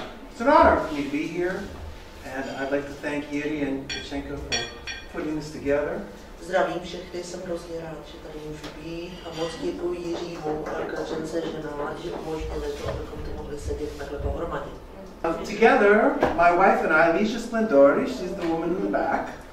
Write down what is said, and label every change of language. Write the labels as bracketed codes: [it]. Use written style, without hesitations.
[en] It's an honor for me to be here, and I'd like to thank Yuri and Kushenko for putting this together. [cs] Zdravím všechny, jsem hrozně rád, že tady můžu být a moc děkuji Jiřímu a Kačence, že umožnili to, abychom to mohli sedět takhle pohromadě. [en] Together, my wife and I, Ligia Splendori, she's the woman in the back.